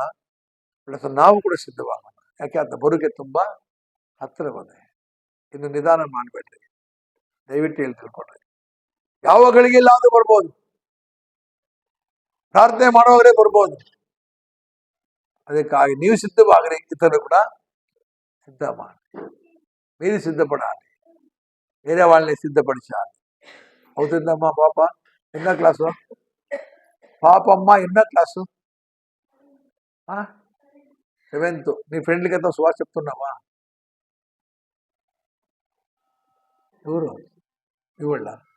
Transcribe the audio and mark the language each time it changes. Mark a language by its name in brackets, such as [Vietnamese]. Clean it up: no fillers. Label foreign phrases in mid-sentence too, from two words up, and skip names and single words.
[Kannada] ಪ್ಲಸ್ ನಾವು ಕೂಡ ಸಿದ್ಧವಾಗೋಣ. ಯಾಕೆ ಅಂತ ಬರುಗೆ ತುಂಬಾ ಹತ್ತಿರ ಬಂದೆ. ಇನ್ನು ನಿಧಾನ ಮಾಡಬೇಡ್ರಿ, ದಯವಿಟ್ಟು ಹೇಳಿ ತಿಳ್ಕೊಂಡ್ರಿ. ಯಾವ ಗಳಿಗೆಲ್ಲ ಅದು ಬರ್ಬೋದು, ಪ್ರಾರ್ಥನೆ ಮಾಡೋವರೇ ಬರ್ಬೋದು. ಅದಕ್ಕಾಗಿ ನೀವು ಸಿದ್ಧವಾಗ್ರಿ, ಇತರರು ಕೂಡ ಸಿದ್ಧ ಮಾಡಿ. [Telugu] మీరు సిద్ధపడాలి, వేరే వాళ్ళని సిద్ధపరచాలి. అవుతుందమ్మా పాప? ఎన్నో క్లాసు పాపమ్మ? ఎన్నో క్లాసు? 7th. నీ ఫ్రెండ్లకి ఎంతో సువార్త చెప్తున్నావా? ఎవరు ఇవాళ్ళ?